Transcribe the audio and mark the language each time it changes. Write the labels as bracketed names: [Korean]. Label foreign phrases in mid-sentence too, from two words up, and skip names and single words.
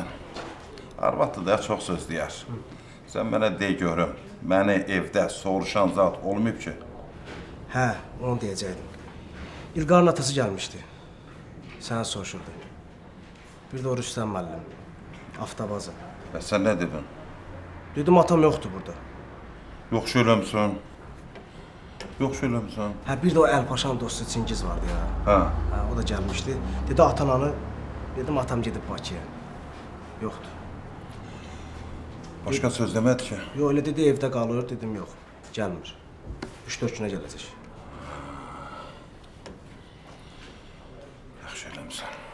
[Azerbaijani] Arvatlı da çok söz deyər. Sen mənə de görüm. Məni evdə soruşan zat olmayıb ki. Hə, onu deyəcəkdim. İlqarın atası gəlmişdi. Səni soruşurdu. Bir də o Rüstəm müəllim. Avtobaza. [Turkish] Sen ne dedin? [Azerbaijani] Dedim atam yoxdur burada. [Turkish] Yok şöyle misin? Yok şöyle misin? [Azerbaijani] Hə, bir də o Əlpaşanın dostu Çingiz vardı ya. Ha. Hə, o da gəlmişdi. Dedi atananı. Dedim atam gedib Bakıya. Yoxdur. [Turkish] Başka söz demedi ki. [Azerbaijani] Yox, elə dedi evdə qalır. Dedim yox, gəlmir. 3-4 günə gələcək. Yaxşı eləmişsən.